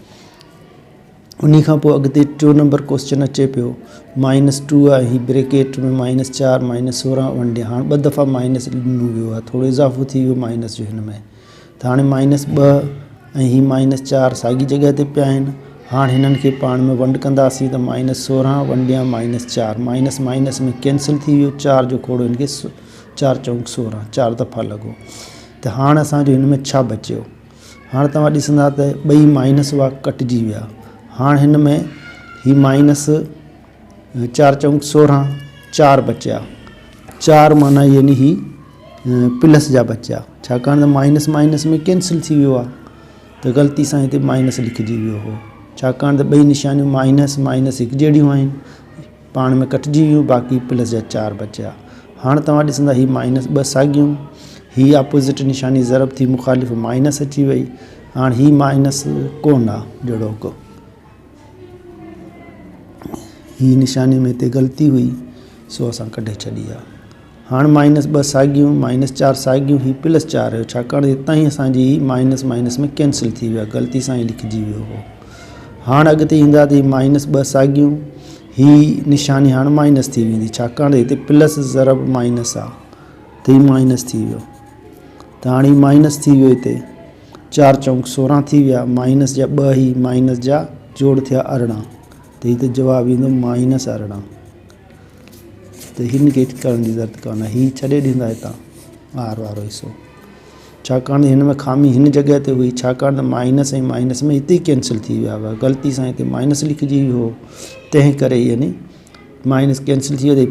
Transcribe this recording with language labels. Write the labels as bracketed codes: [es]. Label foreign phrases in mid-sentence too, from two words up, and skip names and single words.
[sd] उन खां पोइ अॻिते 4 नंबर क्वेश्चन अचे पियो -2 आहे, ही ब्रैकेट में -4 -16 वंडिया। हाणे 2 दफ़ा माइनस ॾिनो वियो आहे, थोरो इज़ाफ़ो थी वियो माइनस जो हिन में। त हाणे -2 ऐं ही -4 साॻी जॻह ते पिया आहिनि। हाणे हिननि खे पाण में वंड कंदासीं त -16 वंडिया -4 [en] minus minus [sd] में कैंसिल थी वियो। 4 जो खोड़ो हिनखे 4 × 16 4 दफ़ा लॻो। त हाणे असांजो हिन में छा बचियो? हाणे तव्हां ॾिसंदा त 2 माइनस हुआ कटिजी विया। हाणे हिन में ही -4 × 16 4 बचिया। 4 माना यानी ही प्लस जा बचिया, छाकाणि त [en] minus minus [sd] में कैंसिल थी वियो आहे त ग़लती सां हिते माइनस लिखिजी वियो हो। छाकाणि त 2 निशानियूं [en] minus minus [sd] हिकु जहिड़ियूं आहिनि, पाण में कटिजी वियूं, बाक़ी प्लस जा 4 बचिया। हाणे तव्हां ॾिसंदा ही -2 साॻियूं, ही अपोज़िट निशानी ज़रब थी मुखालिफ़ माइनस अची वई। हाणे ही माइनस कोन आहे जोड़ोको, ही निशानी में हिते ग़लती हुई सो असां कढे छॾी आहे। हाणे -2 साॻियूं -4 साॻियूं, ही +4 हुयो, छाकाणि हितां ई असांजी [en] minus minus [sd] में कैंसिल थी वियो आहे, ग़लती सां ई लिखिजी वियो हो। हाणे अॻिते ईंदा त -2 साॻियूं, ही निशानी हाणे माइनस थी वेंदी, छाकाणि हिते प्लस ज़रब माइनस आहे त ही माइनस थी वियो। त हाणे माइनस थी वियो, हिते 4 × 16 थी विया, माइनस जा 2 ही माइनस जा जोड़ थिया 18, त हिते जवाबु ईंदो -18। त हिन खे करण जी ज़रूरत कान्हे, ही छॾे ॾींदा हितां आर वारो हिसो, छाकाणि हिन में खामी हिन जॻह ते हुई, छाकाणि त माइनस ऐं माइनस में हिते ई कैंसिल थी विया हुआ, ग़लती सां हिते माइनस लिखिजी वियो हो, तंहिं करे यानी माइनस कैंसिल थी वियो।